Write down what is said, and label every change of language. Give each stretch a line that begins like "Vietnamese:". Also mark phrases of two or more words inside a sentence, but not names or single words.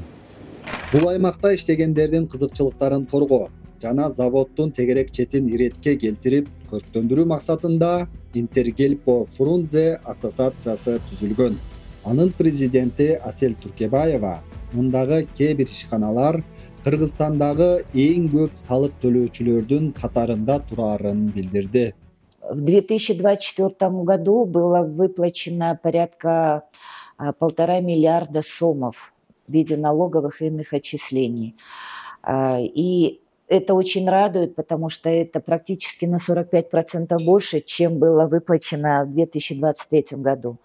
Kyrgyz: Бул аймакта иштегендердин кызыкчылыктарын коргоо жана заводдун тегерек четин иретке келтирип көрктөндүрүү максатында Интергельпо Фрунзе ассоциациясы түзүлгөн. Анын президенти Асел Туркебаева мындагы кээ бир ишканалар Кыргызстандагы эң көп салык төлөөчүлөрдүн катарында турарын билдирди.
Russian: В 2024 году было выплачено порядка 1,5 миллиарда сомов в виде налоговых и иных отчислений. И это очень радует, потому что это практически на 45% больше, чем было выплачено в 2023 году.